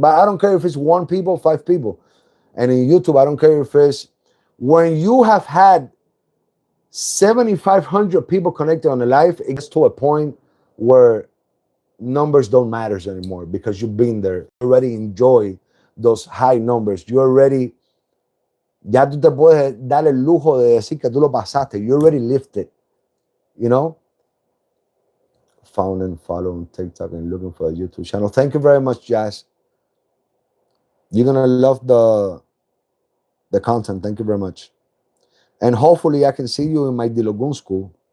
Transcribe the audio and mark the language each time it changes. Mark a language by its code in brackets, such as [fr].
[en] But I don't care if it's 1 people, 5 people. And in YouTube, I don't care if it's when you have had 7,500 people connected on a live, it gets to a point where numbers don't matter anymore because you've been there. You already enjoy those high numbers. You already, [es] ya tú te puedes dar el lujo de decir que tú lo pasaste. [en] You already lived it, Found and follow on TikTok and looking for a YouTube channel. Thank you very much, Jazz. You're gonna love the content. Thank you very much. And hopefully I can see you in my Dilogun school.